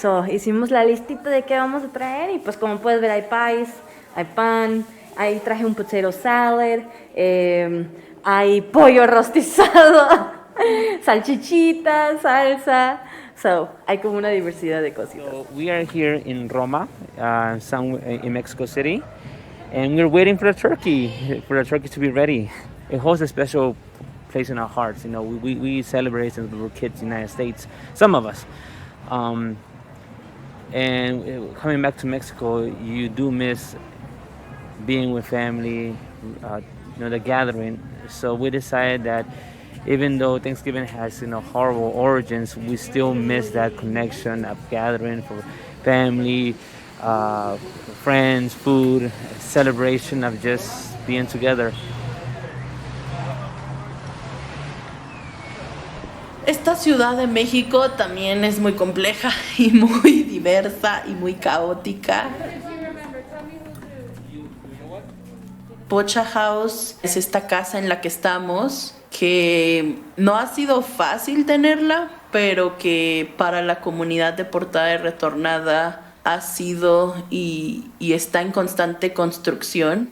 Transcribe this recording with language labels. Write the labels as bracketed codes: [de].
[es] Hicimos la listita de qué vamos a traer y pues como puedes ver hay pies, hay pan, ahí traje un [en] potato salad, [es] hay pollo rostizado, salchichitas, salsa. Hay como una diversidad de cositas. [en] So we are here in Roma, in Mexico City, and we're waiting for the turkey to be ready. It holds a special place in our hearts. You know, we celebrate since we were kids in the United States, some of us. And coming back to Mexico, you do miss being with family, the gathering. So we decided that even though Thanksgiving has horrible origins, we still miss that connection of gathering for family, friends, food, celebration of just being together. [es] Esta Ciudad de México también es muy compleja y muy diversa y muy caótica. Pocha House es esta casa en la que estamos, que no ha sido fácil tenerla, pero que para la comunidad deportada y retornada ha sido y está en constante construcción.